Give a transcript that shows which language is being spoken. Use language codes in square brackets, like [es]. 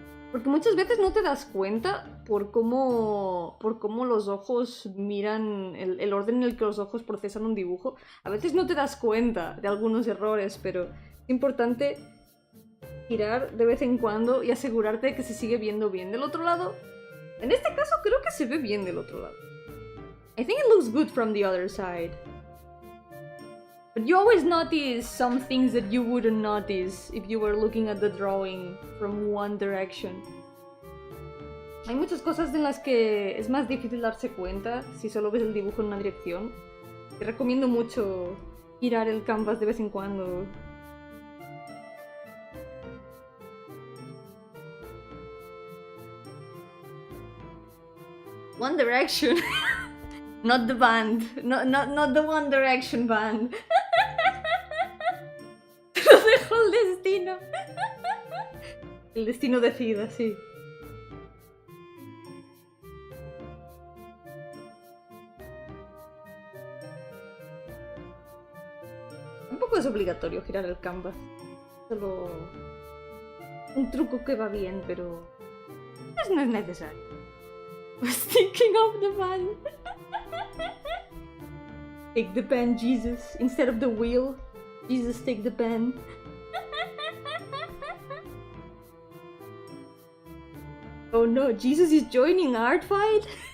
[es] Porque muchas veces no te das cuenta por cómo los ojos miran, el orden en el que los ojos procesan un dibujo. A veces no te das cuenta de algunos errores, pero es importante girar de vez en cuando y asegurarte de que se sigue viendo bien del otro lado. En este caso creo que se ve bien del otro lado. [en] I think it looks good from the other side. But you always notice some things that you wouldn't notice if you were looking at the drawing from one direction. [es] Hay muchas cosas en las que es más difícil darse cuenta si solo ves el dibujo en una dirección. Te recomiendo mucho girar el canvas de vez en cuando. [en] One Direction. Not the band. Not the One Direction band. [es] Lo dejó el destino. El destino decida, sí. Tampoco es obligatorio girar el canvas. Solo un truco que va bien, pero no es necesario. [en] I was thinking of the band. Take the pen, Jesus. Instead of the wheel, Jesus, take the pen. Oh no, Jesus is joining art fight?